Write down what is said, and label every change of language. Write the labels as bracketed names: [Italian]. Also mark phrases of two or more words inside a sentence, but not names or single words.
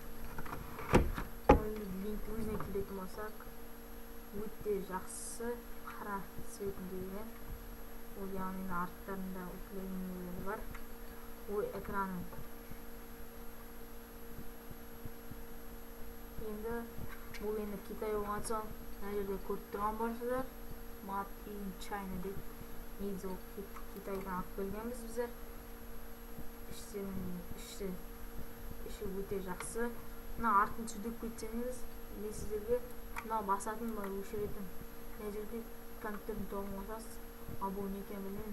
[Kazakh] Линк өзіне келетін болсақ, өте жақсы қара цветінде екен. Ол яғни арттарында управлениелер бар. Ол экраны. Енді бұл енді Китай болған соң, мына жерде көріп тұрған болсыздар. [English] Made in China [Kazakh] дейді. Негізі ол Китайдан алып келгенбіз біздер. Іші өте жақсы. Мына артын түсіріп кетсеңіз, мен сіздерге мына басатын өшіретін. Мына жерде компьютердің тоғын қосасыз. Ал бұл не екенін білмеймін.